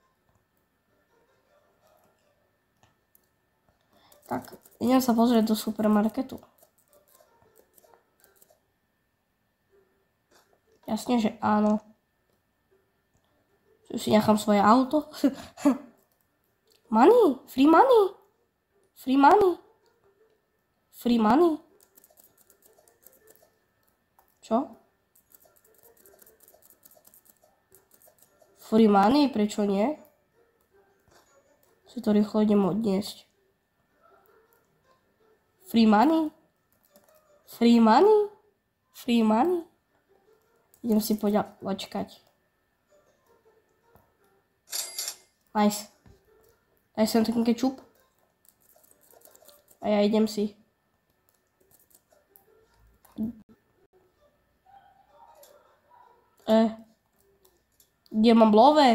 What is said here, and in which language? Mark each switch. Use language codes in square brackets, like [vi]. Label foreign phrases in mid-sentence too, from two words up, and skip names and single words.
[sk] Tak, idem sa pozrieť do supermarketu. Jasne, že áno. Tu si nechám svoje auto. [en] Money, free money. Free money. Free money. Čo? Free money, [sk] prečo nie? Si to rýchlo idem odniesť. [en] Free money? Free money? Free money? [sk] Idem si počkať. Nice. Daj sem taký kečup. A ja idem si. Kde mám love?